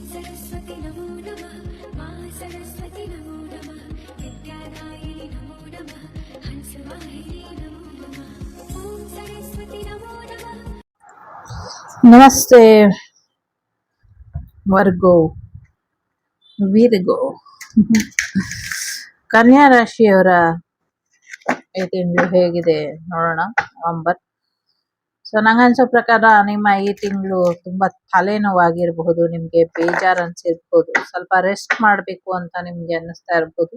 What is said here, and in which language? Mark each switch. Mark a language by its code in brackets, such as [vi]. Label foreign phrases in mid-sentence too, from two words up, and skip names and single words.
[sa] सरस्वती नमो नमः मा सरस्वती नमो नमः विद्यादायिनि नमो नमः हंसवाहिनी नमो नमः ॐ सरस्वती नमो नमः। [kn] ನಮಸ್ತೆ ವರ್ಗೋ ವೀರ್ಗೋ ಕನ್ಯಾ ರಾಶಿಯವರ ಈ ತಿಂಗಳು ಹೇಗಿದೆ ನೋಡೋಣ. ನವೆಂಬರ್. ಸೊ ನಂಗನ್ಸೋ ಪ್ರಕಾರ ನಿಮ್ಮ ಈ ತಿಂಗಳು ತುಂಬಾ ತಲೆನೋವಾಗಿರಬಹುದು, ನಿಮ್ಗೆ ಬೇಜಾರು ಅನ್ಸಿರ್ಬೋದು, ಸ್ವಲ್ಪ ರೆಸ್ಟ್ ಮಾಡಬೇಕು ಅಂತ ನಿಮ್ಗೆ ಅನ್ನಿಸ್ತಾ ಇರ್ಬೋದು.